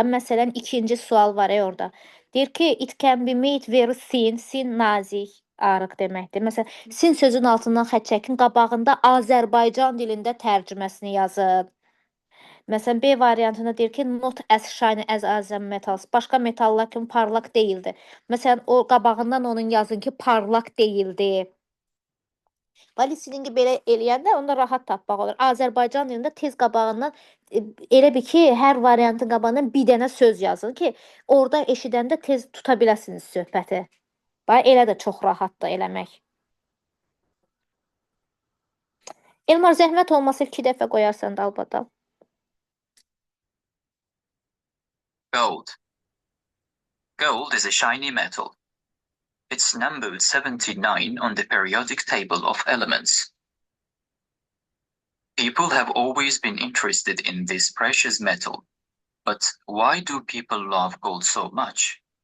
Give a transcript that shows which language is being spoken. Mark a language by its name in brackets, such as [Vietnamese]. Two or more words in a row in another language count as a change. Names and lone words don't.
[Azerbaijani] Məsələn, ikinci sual var orada. Deyir ki, [English] it can be made very thin. Thin [Azerbaijani] nazik, arıq deməkdir. Məsələn, sin sözün altından xətt çəkin, qabağında Azərbaycan dilində tərcüməsini yazın. Məsələn, B variantında deyir ki, [English] not as shiny as other metals. [Azerbaijani] Başqa metallar kimi parlaq deyildi. Məsələn, o qabağından onun yazın ki, parlaq deyildi. Listeningi belə eləyəndə onda rahat tapmaq olur. Azərbaycan dilində tez qabağından elə bir ki, hər variantın qabağından bir dənə söz yazın ki, orada eşidəndə tez tuta biləsiniz söhbəti. Elə də çox rahatdır eləmək. Elmar, zəhmət olmasa 2 dəfə qoyarsan dalbadal. [English] Gold. Gold is a shiny metal. It's numbered 79 on the periodic table of elements. People have always been interested in this precious metal, but why do people love gold so much?